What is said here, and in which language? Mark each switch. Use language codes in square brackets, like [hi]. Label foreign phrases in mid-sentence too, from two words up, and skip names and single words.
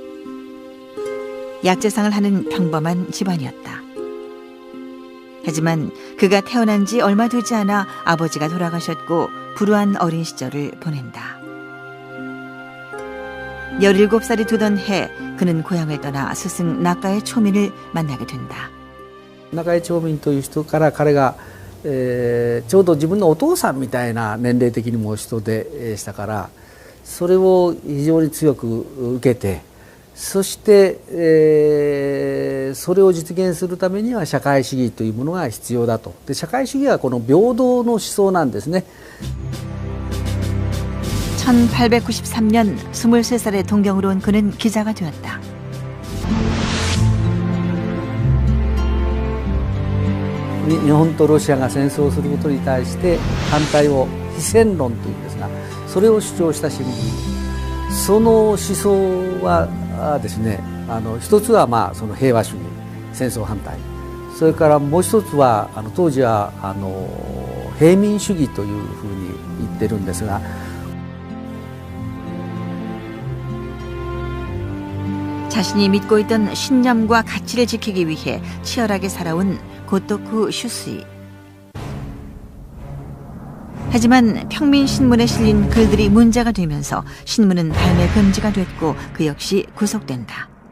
[ko] 약재상을 하는 평범한 집안이었다. 하지만 그가 태어난 지 얼마 되지 않아 아버지가 돌아가셨고 불우한 어린 시절을 보낸다. 17살이 되던 해 그는 고향을 떠나 스승 나카의 초민을 만나게 된다. [ja] 中井町民という人から彼が、ちょうど自分のお父さんみたいな年齢的にも人でしたから、それを非常に強く受けて、そして、それを実現するためには社会主義というものが必要だと。で社会主義はこの平等の思想なんですね。 [ko] 1893년 23살의 동경으로 온 그는 기자가 되었다. [ja] 日本とロシアが戦争をすることに対して反対を非戦論というんですが、それを主張した新聞、その思想はですね、一つはその平和主義、戦争反対、それからもう一つは当時は平民主義というふうに言ってるんですが、 [ko] 자신이 믿고 있던 신념과 가치를 지키기 위해 치열하게 살아온 고토쿠 슈스이. 하지만 평민신문에 실린 글들이 문제가 되면서 신문은 발매 금지가 됐고 그 역시 구속된다.